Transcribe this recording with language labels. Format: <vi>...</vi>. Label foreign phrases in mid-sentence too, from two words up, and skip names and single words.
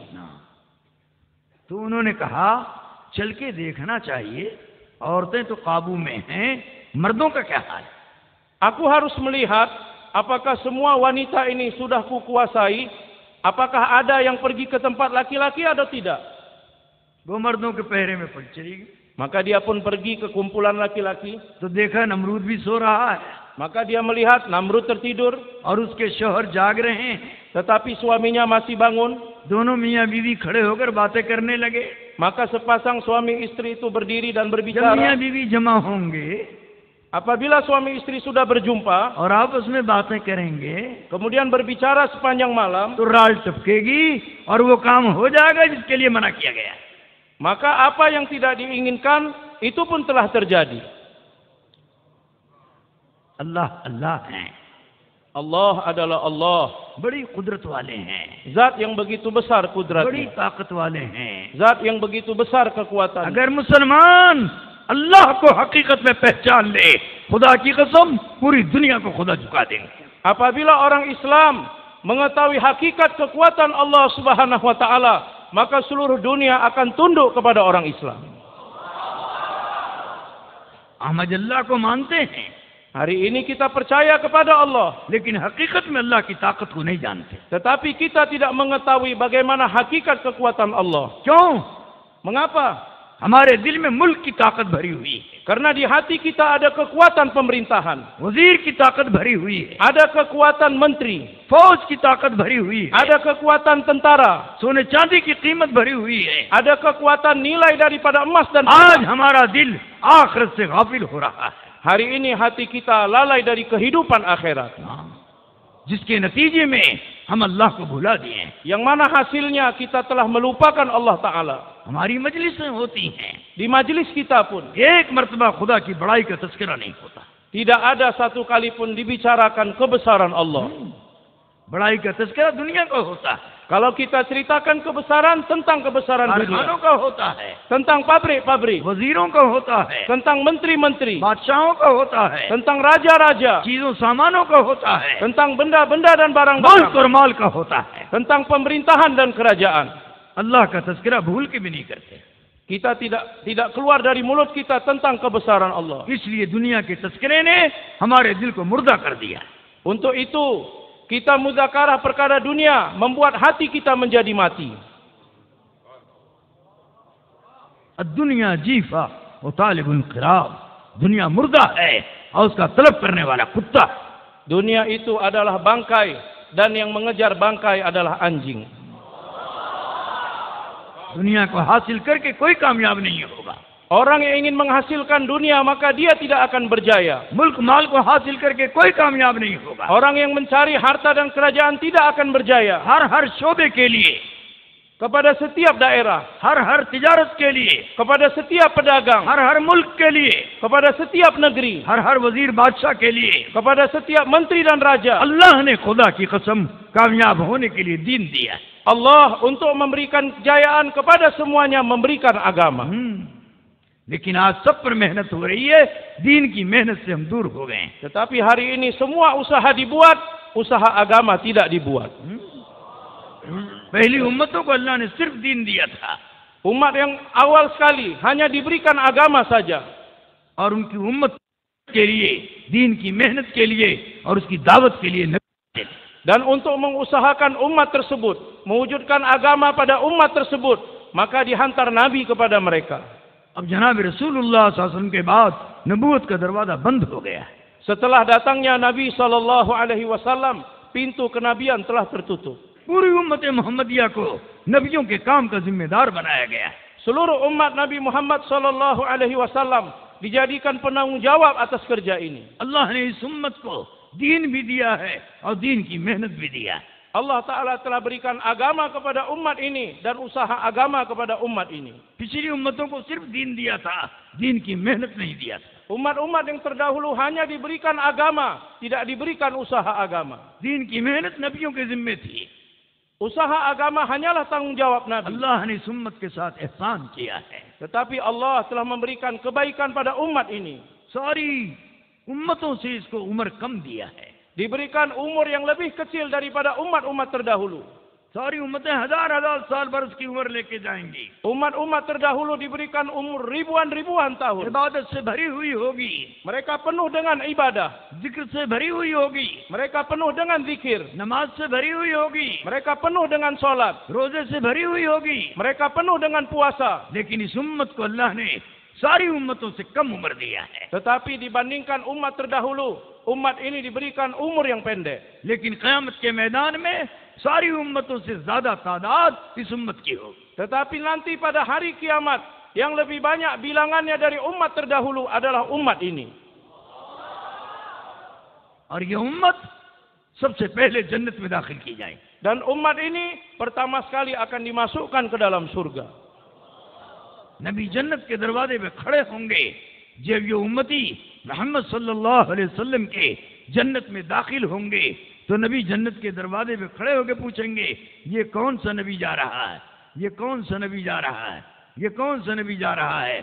<ur>تو انہوں نے کہا چل کے دیکھنا چاہیے، عورتیں تو قابو میں ہیں، مردوں کا کیا حال ہے?</ur> <ms>Aku harus melihat apakah semua wanita ini sudah kukuasai, apakah ada yang pergi ke tempat laki-laki atau tidak.</ms> <ur>وہ مردوں کے پہرے میں چلی گئی.</ur> <ms>Maka dia pun pergi ke kumpulan laki-laki.</ms> <ur>تو دیکھا نمرود بھی سو رہا ہے,</ur> <ms>Maka dia melihat Namrud tertidur,</ms> <ur>اور اس کے شوہر جاگ رہے ہیں.</ur> <ms>tetapi suaminya masih bangun.</ms> <ur>دونوں میاں بیوی کھڑے ہو کر باتیں کرنے لگے.</ur> <ms>Maka sepasang suami istri itu berdiri dan</ms> <ur>جب</ur> <ms>berbicara.</ms> <ur>میاں بیوی جمع ہوں گے</ur> <ms>Apabila suami istri sudah berjumpa,</ms> <ur>اور آپس میں باتیں کریں گے</ur> <ms>kemudian berbicara sepanjang malam,</ms> <ur>تو رال ٹپکے گی اور وہ کام ہو جائے گا جس کے لیے منع کیا گیا.</ur> <ms>maka apa yang tidak diinginkan itu pun telah terjadi.</ms> <ur>اللہ اللہ ہیں,</ur> <ms>Allah adalah Allah,</ms> <ur>بڑی قدرت والے ہیں,</ur> <ms>zat yang begitu besar</ms> <ur>بڑی</ur> <ms>kudratnya,</ms> <ur>طاقت والے ہیں.</ur> <ms>zat yang begitu besar kekuatannya.</ms> <ur>اگر مسلمان اللہ کو حقیقت میں پہچان لے، خدا کی قسم پوری دنیا کو خدا جھکا دیں گے.</ur> <ms>Apabila orang Islam mengetahui hakikat kekuatan Allah</ms> <ar>سبحانه وتعالى,</ar> <ms>maka seluruh dunia akan tunduk kepada orang Islam.</ms> <ur>ہم اللہ کو مانتے ہیں,</ur> <ms>Hari ini kita percaya kepada Allah,</ms> <ur>لیکن حقیقت میں اللہ کی طاقت کو نہیں جانتے.</ur> <ms>tetapi kita tidak mengetahui bagaimana hakikat kekuatan Allah.</ms> <ur>کیوں?</ur> <ms>Mengapa?</ms> <ur>ہمارے دل میں ملک کی طاقت بھری ہوئی ہے,</ur> <ms>Karena di hati kita ada kekuatan pemerintahan,</ms> <ur>وزیر کی طاقت بھری ہوئی ہے,</ur> <ms>ada kekuatan menteri,</ms> <ur>فوج کی طاقت بھری ہوئی ہے,</ur> <ms>ada kekuatan tentara,</ms> <ur>سونے چاندی کی قیمت بھری ہوئی ہے.</ur> <ms>ada kekuatan nilai daripada emas dan</ms> <ur>آج</ur> <ms>perak.</ms> <ur>ہمارا دل آخرت سے غافل ہو رہا ہے,</ur> <ms>Hari ini hati kita lalai dari kehidupan akhirat,</ms> <ur>جس کے نتیجے میں ہم اللہ کو بھلا دیے.</ur> <ms>yang mana hasilnya kita telah melupakan Allah Ta'ala.</ms> <ur>ہماری مجلسیں ہوتی ہیں,</ur> <ms>Di majlis kita pun</ms> <ur>ایک مرتبہ خدا کی بڑائی کا تذکرہ نہیں ہوتا.</ur> <ms>tidak ada satu kali pun dibicarakan kebesaran Allah.</ms> <ur>بڑائی کا تذکرہ دنیا کا ہوتا ہے,</ur> <ms>Kalau kita ceritakan kebesaran tentang kebesaran</ms> <ur>کارخانوں</ur> <ms>dunia,</ms> <ur>کا ہوتا ہے,</ur> <ms>tentang pabrik-pabrik,</ms> <ur>وزیروں کا ہوتا ہے,</ur> <ms>tentang menteri-menteri,</ms> <ur>بادشاہوں کا ہوتا ہے,</ur> <ms>tentang raja-raja,</ms> <ur>چیزوں سامانوں کا ہوتا ہے,</ur> <ms>tentang benda-benda dan</ms> <ur>ملک</ur> <ms>barang-barang,</ms> <ur>اور مال کا ہوتا ہے,</ur> <ms>tentang pemerintahan dan kerajaan.</ms> <ur>اللہ کا تذکرہ بھول کے بھی نہیں کرتے.</ur> <ms>Kita tidak keluar dari mulut kita tentang kebesaran Allah.</ms> <ur>اس لیے دنیا کے تذکرے نے ہمارے دل کو مردہ کر دیا.</ur> <ms>Untuk itu kita muzakarah perkara dunia membuat hati kita menjadi mati.</ms> <ar>دنيا جيفة و طالب القراب,</ar> <ur>دنیا مردہ ہے اور اس کا طلب کرنے والا کتا.</ur> <ms>Dunia itu adalah bangkai dan yang mengejar bangkai adalah anjing.</ms> <ur>دنیا کو حاصل کر کے کوئی کامیاب نہیں ہوگا.</ur> <ms>Orang yang ingin menghasilkan dunia maka dia tidak akan berjaya.</ms> <ur>ملک مال کو حاصل کر کے کوئی کامیاب نہیں ہوگا.</ur> <ms>Orang yang mencari harta dan kerajaan tidak akan berjaya.</ms> <ur>ہر شعبے کے لیے,</ur> <ms>Kepada setiap daerah,</ms> <ur>ہر تجارت کے لیے,</ur> <ms>kepada setiap pedagang,</ms> <ur>ہر ملک کے لیے,</ur> <ms>kepada setiap negeri,</ms> <ur>ہر وزیر بادشاہ کے لیے</ur> <ms>kepada setiap menteri dan raja,</ms> <ur>اللہ نے خدا کی قسم کامیاب ہونے کے لیے دین دیا ہے.</ur> <ms>Allah untuk memberikan kejayaan kepada semuanya memberikan agama.</ms> <ur>لیکن آج سب پر محنت ہو رہی ہے، دین کی محنت سے ہم دور ہو گئے ہیں.</ur> <ms>Tetapi hari ini semua usaha dibuat, usaha agama tidak dibuat.</ms> <ur>پہلی امتوں کو اللہ نے صرف دین دیا تھا</ur> <ms>Umat yang awal sekali hanya diberikan agama saja.</ms> <ur>اور ان کی امت کے لیے، دین کی محنت کے لیے اور اس کی دعوت کے لیے نبی تھے.</ur> <ms>Dan untuk mengusahakan umat tersebut, mewujudkan agama pada umat tersebut, maka dihantar Nabi kepada mereka.</ms> <ur>اب جناب رسول اللہ</ur> <ar>صلى الله عليه وسلم</ar> <ur>کے بعد نبوت کا دروازہ بند ہو گیا ہے.</ur> <ms>Setelah datangnya Nabi SAW, pintu kenabian telah tertutup.</ms> <ur>پوری امت محمدیہ کو نبیوں کے کام کا ذمہ دار بنایا گیا ہے.</ur> <ms>Seluruh umat Nabi Muhammad SAW dijadikan penanggung jawab atas kerja ini.</ms> <ur>اللہ نے اس امت کو دین بھی دیا ہے اور دین کی محنت بھی دیا ہے.</ur> <ms>Allah Ta'ala telah berikan agama kepada umat ini dan usaha agama kepada umat ini.</ms> <ur>پچھلی امتوں کو صرف دین دیا تھا، دین کی محنت نہیں دیا تھا.</ur> <ms>Umat-umat yang terdahulu hanya diberikan agama, tidak diberikan usaha agama.</ms> <ur>دین کی محنت نبیوں کے ذمے تھی.</ur> <ms>Usaha agama hanyalah tanggung jawab Nabi.</ms> <ur>اللہ نے اس امت کے ساتھ احسان کیا ہے.</ur> <ms>Tetapi Allah telah memberikan kebaikan pada umat ini.</ms> <ur>ساری امتوں سے اس کو عمر کم دیا ہے.</ur> <ms>Diberikan umur yang lebih kecil daripada umat-umat terdahulu.</ms> <ur>ساری امتیں ہزار ہزار سال برس کی عمر لے کے جائیں گی.</ur> <ms>Umat-umat terdahulu diberikan umur ribuan-ribuan tahun.</ms> <ur>عبادت سے بھری ہوئی ہوگی,</ur> <ms>Mereka penuh dengan ibadah.</ms> <ur>ذکر سے بھری ہوئی ہوگی,</ur> <ms>Mereka penuh dengan zikir.</ms> <ur>نماز سے بھری ہوئی ہوگی,</ur> <ms>Mereka penuh dengan sholat.</ms> <ur>روزے سے بھری ہوئی ہوگی.</ur> <ms>Mereka penuh dengan puasa.</ms> <ur>لیکن اس امت کو اللہ نے ساری امتوں سے کم عمر دیا ہے.</ur> <ms>Tetapi dibandingkan umat terdahulu, umat ini diberikan umur yang pendek.</ms> <ur>لیکن قیامت کے میدان میں ساری امتوں سے زیادہ تعداد اس امت کی ہوگی.</ur> <ms>Tetapi nanti pada hari kiamat, yang lebih banyak bilangannya dari umat terdahulu adalah umat ini.</ms> <ur>اور یہ امت سب سے پہلے جنت میں داخل کی جائے گی.</ur> <ms>Dan umat ini pertama sekali akan dimasukkan ke dalam surga.</ms> <ur>نبی جنت کے دروازے پہ کھڑے ہوں گے. جب یہ امتی محمد</ur> <ar>صلى الله عليه وسلم</ar> <ur>کے جنت میں داخل ہوں گے تو نبی جنت کے دروازے پہ کھڑے ہو کر پوچھیں گے، یہ کون سا نبی جا رہا ہے، یہ کون سا نبی جا رہا ہے، یہ کون سا نبی جا رہا ہے.</ur>